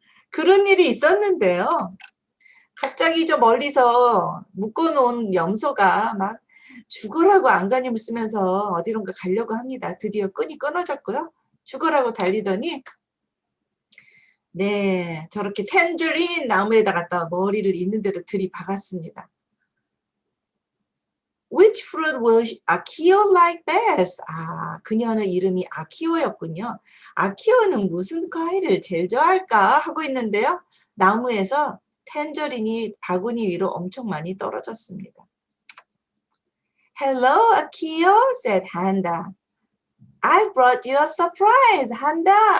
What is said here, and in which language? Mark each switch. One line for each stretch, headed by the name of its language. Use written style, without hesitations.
Korean: 그런 일이 있었는데요. 갑자기 저 멀리서 묶어놓은 염소가 막 죽으라고 안간힘을 쓰면서 어디론가 가려고 합니다. 드디어 끈이 끊어졌고요. 죽으라고 달리더니 네, 저렇게 텐저린 나무에다 갖다 머리를 있는 대로 들이박았습니다.
English: Which fruit will Akio like best?
Korean: 그녀는 이름이 아키오였군요. 아키오는 무슨 과일을 제일 좋아할까 하고 있는데요. 나무에서 텐저린이 바구니 위로 엄청 많이 떨어졌습니다.
English: Hello, Akio, said Handa. I brought you a surprise, Handa.